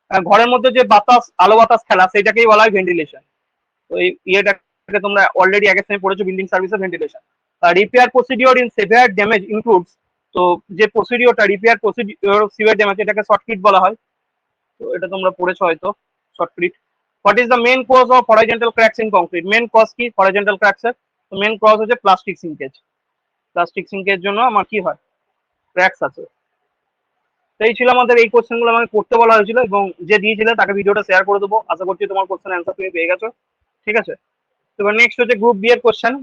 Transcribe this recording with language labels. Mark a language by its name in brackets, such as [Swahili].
[Bangla] ঘরের মধ্যে যে বাতাস, আলো বাতাস খেলা, সেটাকেই বলা হয় ভেন্টিলেশন। তো এই ইয়েটাকে তোমরা অলরেডি আগের সময় পড়েছো, বিল্ডিং সার্ভিসের ventilation. [English] repair procedure in severe damage includes, [Bangla] তো যে প্রসিডিওরটা রিপেয়ার প্রসিডিওর সিভিয়ার ড্যামেজ, এটাকে শর্টকিট বলা হয়, তো এটা তোমরা পড়েছো হয়তো, শর্টকিট। [English] What is the main cause of horizontal cracks in concrete? [Bangla] Main cause কি horizontal cracks এর, তো মেন কজ হচ্ছে প্লাস্টিক সিঙ্কেজ। প্লাস্টিক সিঙ্কের জন্য আমার কি হয়, ক্র্যাকস আছে। তো এই ছিল আমাদের, এই কোশ্চেন গুলো আমাকে করতে বলা হয়েছিল, এবং যে দিয়েছিল তাকে ভিডিওটা শেয়ার করে দেবো। আশা করছি তোমার কোশ্চেন অ্যান্সার তুমি পেয়ে গেছো। ঠিক আছে, এবার নেক্সট হচ্ছে গ্রুপ বি এর কোশ্চেন।